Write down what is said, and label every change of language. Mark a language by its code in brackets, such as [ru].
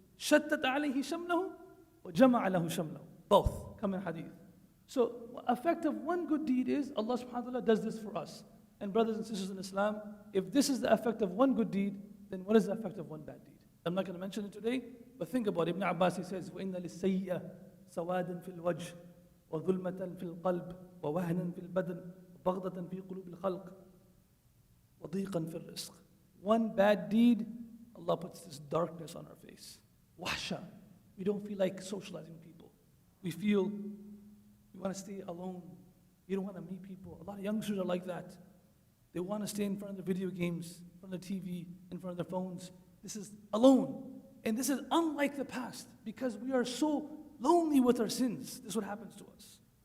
[ar] شَتَّتْ عَلَيْهِ شَمْلَهُ وَجَمَعَ لَهُ شَمْلَهُ. [en] Both come in hadith. So, effect of one good deed is Allah subhanahu wa ta'ala does this for us. And brothers and sisters in Islam, if this is the effect of one good deed, then what is the effect of one bad deed? I'm not going to mention it today, but think about it. [ar] Ibn Abbas, [en] he says, [ar] وَإِنَّ لِلسَّيِّئَةِ سَوَادًا فِي الْوَجْهِ وَظُلْمَةً فِي الْقَلْبِ وَوَهْنًا فِي الْبَدَنِ وَبَغْضَةً فِي قُلُوبِ الْخَلْقِ وَضِيقًا فِي الرِّزْقِ. [en] One bad deed, Allah puts this darkness on our face. Wahsha. We don't feel like socializing with people. We feel we want to stay alone. You don't want to meet people. A lot of youngsters are like that. They want to stay in front of the video games, in front of the TV, in front of their phones. This is alone. And this is unlike the past because we are so lonely with our sins. This is what happens to us.